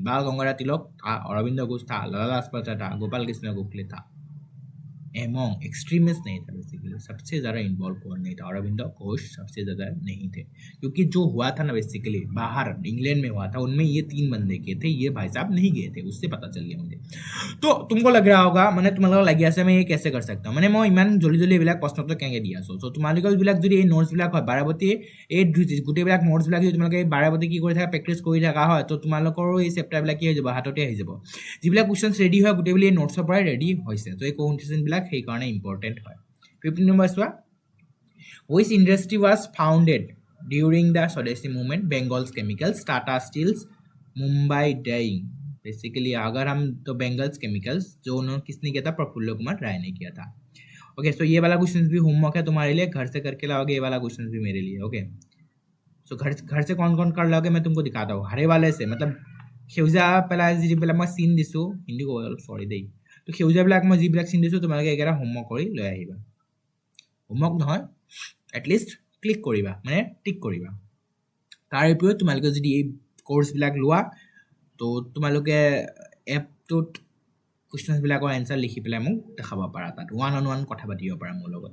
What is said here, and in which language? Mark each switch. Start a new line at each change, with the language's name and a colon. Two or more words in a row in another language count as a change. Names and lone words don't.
Hindi: बाल गंगाधर तिलक था, अरविंद घोष था, लाला लाजपत राय था, गोपाल कृष्ण गोखले था.
English: among extremist
Hindi: नहीं था बेसिकली, सबसे ज़्यादा इन्वॉल्व कौन नहीं था? अरविंद घोष सबसे ज़्यादा नहीं थे, क्योंकि जो हुआ था ना बेसिकली बाहर इंग्लैंड में हुआ था, उनमें ये 3 बंदे गए थे, ये भाई साहब नहीं गए थे, उससे पता चल गया मुझे. तो तुमको लग रहा होगा
Assamese: মানে তোমালোকৰ লাগি আছে মই
Hindi: कैसे कर सकता
Assamese: মানে মই ইমান জলদি জলদি এইবিলাক প্ৰশ্নটো কেনেকৈ দি আছোঁ. চ' তোমালোকৰ যিবিলাক যদি এই নোটছবিলাক হয় বাৰাবতী এই গোটেইবিলাক নোটছবিলাক যদি তোমালোকে বাৰাবতী কি কৰি থাকা প্ৰেক্টিছ কৰি থকা হয়, তো তোমালোকৰো এই চেপ্টাৰবিলাক কি হৈ যাব, হাততে আহি যাব. যিবিলাক কুৱেশ্যনছ ৰেডি হয় গোটেইবিলাক এই নোটছৰ পৰাই ৰেডি হৈছে. তো এই কুৱেশ্যনবিলাক সেইকাৰণে ইম্পৰ্টেণ্ট হয়. 15 নম্বৰ চোৱা,
English: which industry was founded during the Swadeshi movement? Bengal's chemicals, Tata Steels, Mumbai dyeing.
Hindi: बेसिकली अगर हम तो बेंगल्स केमिकल्स जो उन्होंने किसने किया था, प्रफुल्ल कुमार राय ने किया था.
English: okay, so
Hindi: ये वाला क्वेश्चन भी होमवर्क है तुम्हारे लिए, घर से करके लाओगे. ये वाला क्वेश्चन भी मेरे लिए.
English: okay, so
Hindi: घर से कौन कौन कर लोगे मैं तुमको दिखाता हूँ. हरे वाले से मतलब
Assamese: সেউজীয়া পেলাই যিবিলাক মই চিন দিছোঁ, হিন্দী ক'ব অলপ চৰি দেই, তো সেউজীয়াবিলাক মই যিবিলাক চিন দিছোঁ তোমালোকে এইকেইটা হোমৱৰ্ক কৰি লৈ আহিবা. হোমৱৰ্ক নহয়, এটলিষ্ট ক্লিক কৰিবা, মানে টিক কৰিবা. তাৰ উপৰিও তোমালোকে যদি এই কোৰ্চবিলাক লোৱা, তো তোমালোকে এপটোত কুৱেশ্যনছবিলাকৰ এনচাৰ লিখি পেলাই মোক দেখাব পাৰা, তাত 1-on-1 কথা পাতিব পাৰা মোৰ লগত.